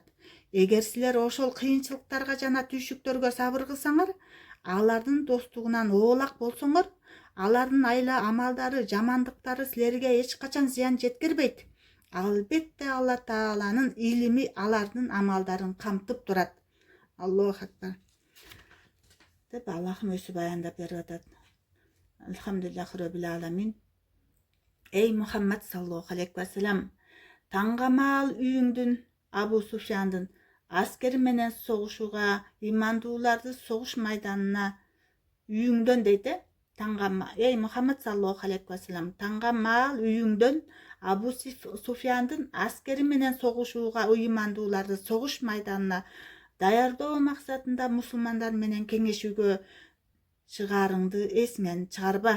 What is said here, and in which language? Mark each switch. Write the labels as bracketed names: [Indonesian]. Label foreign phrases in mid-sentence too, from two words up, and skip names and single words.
[Kyrgyz] Эгер силер ошол кыйынчылыктарга жана түйшүктөргө сабыр кылсаңар, алардын достугунан оолак болсоңор, алардын айла амалдары, жамандыктары силерге эч качан зыян жеткирбейт. Албетте Алла Тааланын илими алардын амалдарын камтып турат. [Arabic] الله أكبر. [Kyrgyz] Деп Аллахым өзү баяндап берип атат. [Arabic] الحمد لله رب العالمين. Эй Мухаммад صلى الله عليه وسلم, [Kyrgyz] таңгамаал үйүңдүн Абу Суфьяндын аскери менен согушууга ыймандууларды согуш майданына үйүңдөн дейт. Эй Мухаммад [Arabic] صلى الله عليه وسلم, [Kyrgyz] таңгамаал үйүңдөн Абу Суфьяндын аскери менен согушууга ыймандууларды согуш майданына даярдоо максатында мусулмандар менен кеңешүүгө чыгаарыңды эсиңен чыгарба.